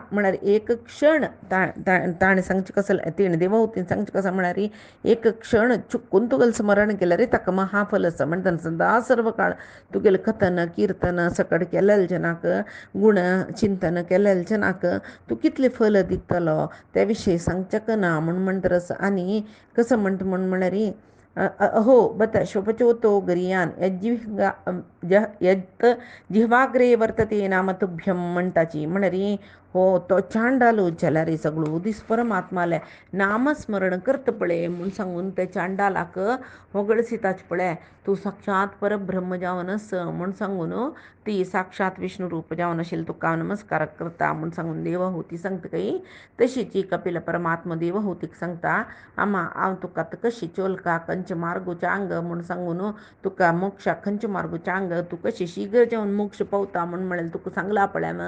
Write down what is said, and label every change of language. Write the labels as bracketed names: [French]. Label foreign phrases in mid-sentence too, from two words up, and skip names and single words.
[Konkani] म्हळ्यार एक क्षण ताणें सांगचे कसले, तिणें देवहूतीन सांगचे कसले म्हळ्यार एक क्षण चुकून तुगेलें स्मरण केल्यार ताका महाफल आसा. म्हणटा सदां सर्व काळ तुगेलें कथन कीर्तन सकट केलेलें जनाक, गुण चिंतन केलेलें जनाक तूं कितलें फल दितलो त्या विशयी सांगचेक ना म्हणटरस. आनी कसं म्हळ्यार [Sanskrit] अहो बत शोभचोतो गरियान यत् जिह्वाग्रे वर्तते नाम तुभ्यम म्हणटाची. [Konkani] म्हळ्यार हो तो चांडालो जाल्यार सगळो दीस परमात्माले नामस्मरण करता पळय म्हूण सांगून ते चांडालाक होगडसिताच पळय, तूं साक्षात परब्रह्म जावन आस म्हूण सांगून ती साक्षात विष्णू रूप जावन आशिल्ली तुका नमस्कार करता म्हूण सांगून देवहूती सांगतकय तशीच कपिल परमात्मा देवहूतीक सांगता, आमा हांव तुका कशी चोलका खंयचे मार्गू चांग म्हूण सांगून तुका मोक्षाक खंयचे मार्गू चांग, तूं कशी शीघ्र जावन मोक्ष पावता म्हळ्यार तुका सांगला पळय.